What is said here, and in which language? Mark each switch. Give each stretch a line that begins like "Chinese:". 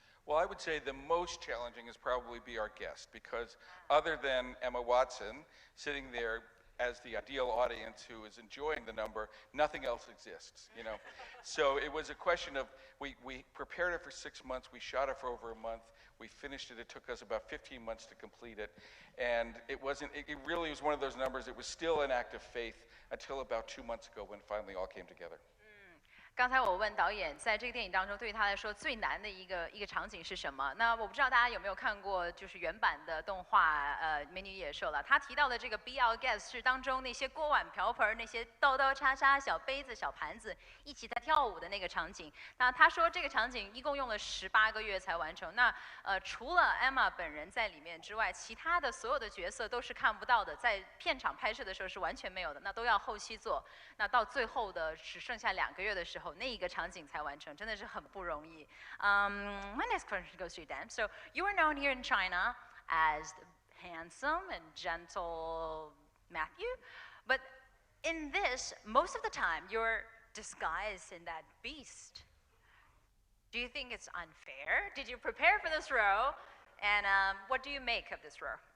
English: Well, I would say the most challenging is probably be our guest, because other than Emma Watson sitting there as the ideal audience who is enjoying the number, nothing else exists, you know. So it was a question of, we prepared it for 6 months, we shot it for over a month, we finished it, it took us about 15 months to complete it, and it really was one of those numbers, it was still an act of faith until about 2 months ago when it finally all came together.
Chinese: 刚才我问导演，在这个电影当中，对于他来说最难的一个场景是什么？那我不知道大家有没有看过，就是原版的动画《美女与野兽》了。他提到的这个 Be Our Guest 是当中那些锅碗瓢盆、那些刀刀叉叉、小杯子、小盘子一起在跳舞的那个场景。那他说这个场景一共用了18个月才完成。那除了 Emma 本人在里面之外，其他的所有的角色都是看不到的，在片场拍摄的时候是完全没有的，那都要后期做。那到最后的只剩下2个月的时候。那一个场景才完成，真的是很不容易。
English: My next question goes to you, Dan. So you are known here in China as the handsome and gentle Matthew, but in this, most of the time, you're disguised in that beast. Do you think it's unfair? Did you prepare for this role? And what do you make of this role?